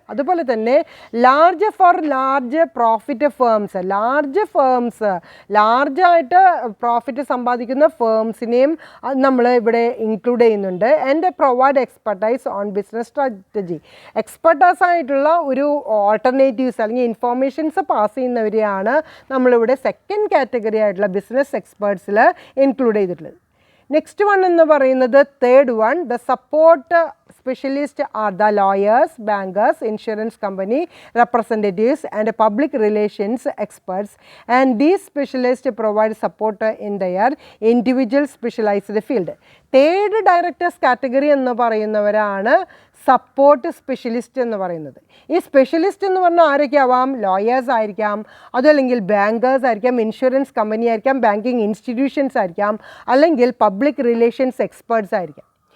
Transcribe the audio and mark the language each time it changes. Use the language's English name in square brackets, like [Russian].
[Malayalam] അതുപോലെ തന്നെ large profit firms, ലാർജായിട്ട് profit സമ്പാദിക്കുന്ന ഫേംസിനെയും നമ്മൾ ഇവിടെ ഇൻക്ലൂഡ് ചെയ്യുന്നുണ്ട്. [English] And provide expertise on business strategy. [Malayalam] Expertise ആയിട്ടുള്ള ഒരു ഓൾട്ടർനേറ്റീവ്സ് അല്ലെങ്കിൽ ഇൻഫോർമേഷൻസ് പാസ് ചെയ്യുന്നവരെയാണ് നമ്മളിവിടെ സെക്കൻഡ് കാറ്റഗറി ആയിട്ടുള്ള ബിസിനസ് എക്സ്പേർട്സിൽ ഇൻക്ലൂഡ് ചെയ്തിട്ടുള്ളത്. നെക്സ്റ്റ് 1 എന്ന് പറയുന്നത് [English] Third 1, the support specialist are the lawyers, bankers, insurance company representatives and public relations experts and these specialists provide support in their individual specialized field. [Malayalam] Third directors category എന്ന് പറയുന്നവരാണ് support specialist എന്ന് പറയുന്നത്. ഈ specialist എന്ന് പറഞ്ഞാൽ ആരൊക്കെ ആവാം? Lawyers ആയിരിക്കാം, അതല്ലെങ്കിൽ ബാങ്കേഴ്സ് ആയിരിക്കാം, ഇൻഷുറൻസ് കമ്പനി ആയിരിക്കാം, ബാങ്കിങ് ഇൻസ്റ്റിറ്റ്യൂഷൻസ് ആയിരിക്കാം, അല്ലെങ്കിൽ പബ്ലിക് റിലേഷൻസ് എക്സ്പേർട്സ് ആയിരിക്കാം.